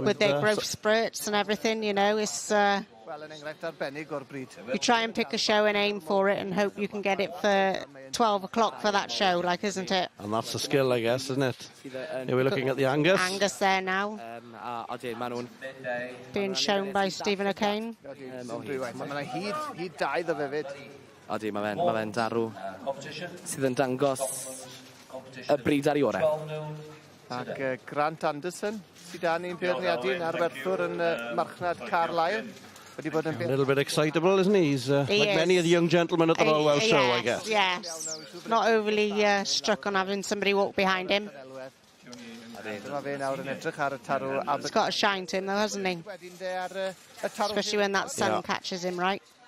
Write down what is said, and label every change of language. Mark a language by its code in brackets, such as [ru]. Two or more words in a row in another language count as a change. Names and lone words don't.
[en] with their growth spurts and everything, you know, it's. You try and pick a show and aim for it and hope you can get it for 12 o'clock for that show, like, isn't it? And that's the skill, I guess, isn't it? Here we're looking at the Angus. Angus there now. Being shown by Stephen O'Kane. He'd died of it. [cy] Odi, mae fe'n darw sydd yn dangos y bryd ar ei orau. Ac Grant Anderson sydd â ni'n beirniadu'n arwerthwr yn marchnad Carlisle. [en] A little bit excitable, isn't he? He's like many of the young gentlemen at the Royal Welsh Show, I guess. Yes, not overly struck on having somebody walk behind him. He's got a shine to him, though, hasn't he? Especially when that sun catches him, right?